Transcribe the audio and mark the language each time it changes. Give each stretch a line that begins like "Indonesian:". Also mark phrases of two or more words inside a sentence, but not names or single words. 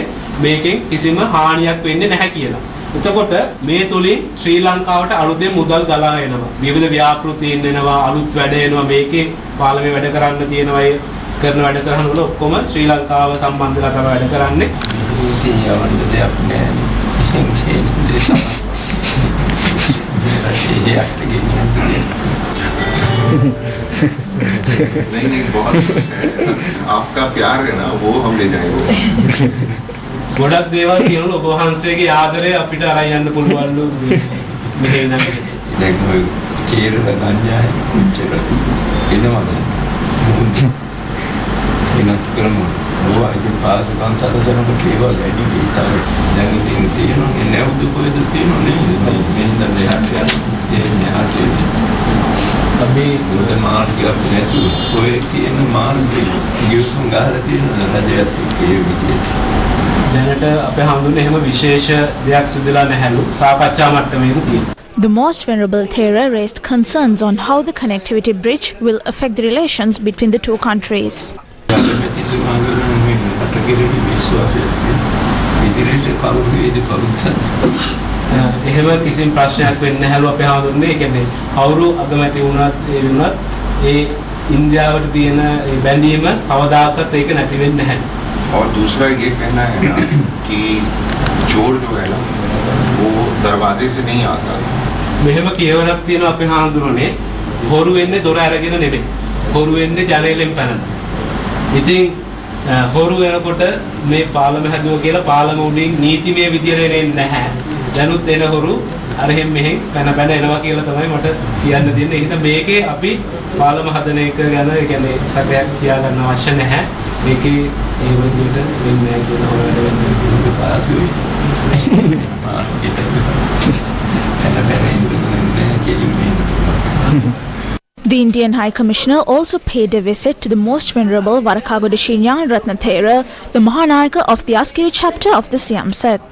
Sinhala: මේකෙන් කිසිම හානියක් වෙන්නේ නැහැ කියලා. එතකොට මේ තුලින් ශ්‍රී ලංකාවට අලුතෙන් මුදල් ගලා එනවා. විවිධ ව්‍යාපෘතීන් එනවා, අලුත් වැඩ එනවා. මේකේ පාර්ලිමේ වැඩ කරන්න තියෙනවා. ඒ කරන වැඩසටහන වල ඔක්කොම ශ්‍රී ලංකාව සම්බන්ධලා තමයි වැඩ කරන්නේ. ඉතින් දෙයක් නෑ.
Hindi: नहीं बहुत आपका प्यार है ना वो हम ले जाएंगे
Sinhala: ගොඩක් දේවල් කියනවලු ඔබ වහන්සේගේ ආදරය අපිට අරන් යන්න පුළුවන්ලු මෙහෙ නම් දැන් ඔය කේරළ ගංජායි උච්චර එනවද එනත් කරමු ඔවා ඉතින් පාසුකම් සැලසනකොට ඒවා වැඩි විතර දැන් ඉතින් තියෙනවා නැවුද කොහෙද තියෙනවා නේද මේ දැන් දෙහාට යන්නේ අපි උඩ මාර්ගයක් නැතුව ඔය තියෙන මාර්ගයේ ගිවිසුම් ගහලා තියෙන රජයත් ඒ විදිහට දැනට අපේ හඳුන්නේ එහෙම විශේෂ දෙයක් සිදුලා නැහැලු සාකච්ඡා මට්ටමේම තියෙනවා.
English: The Most Venerable Thera raised concerns on how the connectivity bridge will affect the relations between the two countries.
Sinhala: එහෙම කිසිම ප්‍රශ්නයක් වෙන්නේ නැහැලු අපේ හඳුන්නේ. ඒ කියන්නේ කවුරු අගමැති වුණත් ඒ වුණත් ඒ ඉන්දියාවට තියෙන බැඳීම කවදාකවත් ඒක නැති වෙන්නේ නැහැ.
Hindi: और दूसरा ये कहना है ना कि चोर जो है ना वो दरवाजे से नहीं आता
Sinhala: මෙහෙම කියවලක් තියෙනවා අපේ හාමුදුරනේ හොරු වෙන්නේ දොර අරගෙන නෙමෙයි හොරු වෙන්නේ ජනේලෙන් පැනලා. ඉතින් හොරු වෙනකොට මේ පාලම හැදුව කියලා පාලම උඩින් නීතිමය විදියට එන්නේ නැහැ. දැනුත් එන හොරු අර එහෙම මෙහෙන් පැන පැන එනවා කියලා තමයි මට කියන්න දෙන්නේ. ඒ හින්දා මේකේ අපි පාලම හදන එක ගැන ඒ කියන්නේ සැකයක් තියාගන්න අවශ්‍ය නැහැ. මේකේ ඒ විදිහට වෙන්නේ නැහැ කියලා හොරවැඩ වෙන්නේ පාසුයි.
English: The Indian High Commissioner also paid a visit to the Most Venerable Varakagoda Sri Ratna Thera, the Mahanayaka of the Askeri chapter of the Siam sect.